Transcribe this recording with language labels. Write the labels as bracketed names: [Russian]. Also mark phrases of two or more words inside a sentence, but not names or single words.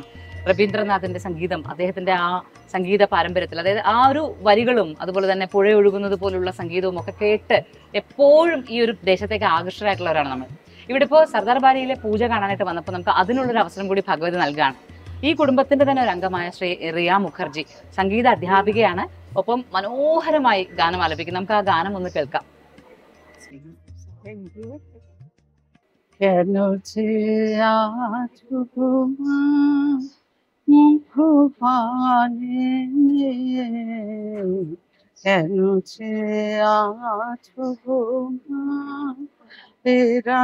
[Malayalam] രവീന്ദ്രനാഥിന്റെ സംഗീതം, അദ്ദേഹത്തിന്റെ ആ സംഗീത പാരമ്പര്യത്തിൽ, അതായത് ആ ഒരു വരികളും അതുപോലെ തന്നെ പുഴ ഒഴുകുന്നത് പോലുള്ള സംഗീതവും ഒക്കെ കേട്ട് എപ്പോഴും ഈ ഒരു ദേശത്തേക്ക് ആകർഷകരായിട്ടുള്ളവരാണ് നമ്മൾ. ഇവിടെ ഇപ്പോൾ സർദാർ ബാരിയിലെ പൂജ കാണാനായിട്ട് വന്നപ്പോൾ നമുക്ക് അതിനുള്ളൊരു അവസരം കൂടി ഭഗവതി നൽകുകയാണ്. ഈ കുടുംബത്തിന്റെ തന്നെ ഒരു അംഗമായ ശ്രീ റിയ മുഖർജി സംഗീത അധ്യാപികയാണ്. ഒപ്പം മനോഹരമായി ഗാനം ആലപിക്കും. നമുക്ക് ആ ഗാനം ഒന്ന് കേൾക്കാം. [Bangla] কেন যে আছো তোমার মুখ পানে, কেন যে আছো তোমার এরা